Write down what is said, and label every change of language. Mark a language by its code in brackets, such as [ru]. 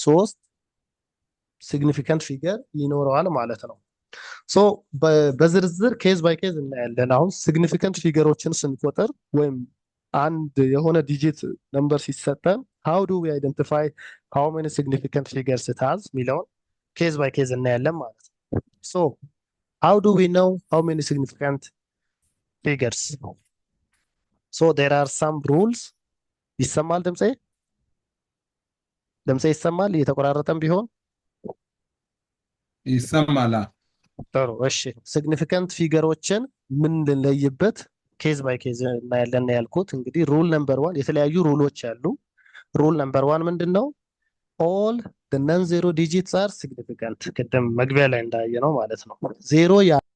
[am] 3 ሲግኒፊካንት ፊገር ይኖረዋል ማለት ነው። ሶ በዝርዝር ኬዝ ባይ ኬዝ እናያለን። አሁን ሲግኒፊካንት ፊገሮችን ስንቆጥር ወይም አንድ የሆነ ዲጂት ነምበር ሲሰጠን [en] how do we identify how many significant figures it has [am] ሚለውን ኬዝ ባይ ኬዝ እናያለን ማለት ነው። [en] so how do we know how many significant figures? so there are some rules። [am] ይሰማል ድምጼ ይሰማል? እየተቆራረጠም ቢሆን ይሰማል። ጥሩ እሺ። ሲግኒፊካንት ፊገሮችን ምን ልንለይበት ኬዝ ባይ ኬዝ እናያለን ያልኩት እንግዲህ ሩል ነምበር 1 የተለያዩ ሩሎች አሉ። ሩል ነምበር 1 ምንድነው? [en] all the non-zero digits are significant። [am] ቅድም መግቢያ ላይ እንዳየነው ማለት ነው። ዜሮ ያ